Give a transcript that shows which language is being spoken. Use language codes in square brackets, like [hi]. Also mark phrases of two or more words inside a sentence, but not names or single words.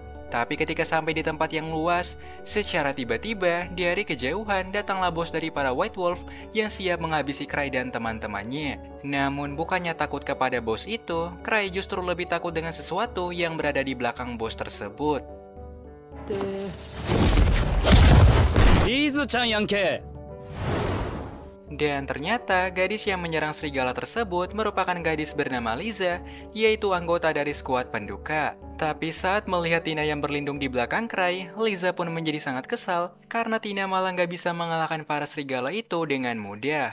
[id] Tapi ketika sampai di tempat yang luas, secara tiba-tiba dari kejauhan datanglah bos dari para White Wolf yang siap menghabisi Cray dan teman-temannya. Namun bukannya takut kepada bos itu, Cray justru lebih takut dengan sesuatu yang berada di belakang bos tersebut. [ja] リーズちゃんやんけ。 [id] Dan ternyata gadis yang menyerang serigala tersebut merupakan gadis bernama Liza, yaitu anggota dari skuad Penduka. Tapi saat melihat Tina yang berlindung di belakang Cray, Liza pun menjadi sangat kesal karena Tina malah nggak bisa mengalahkan para serigala itu dengan mudah.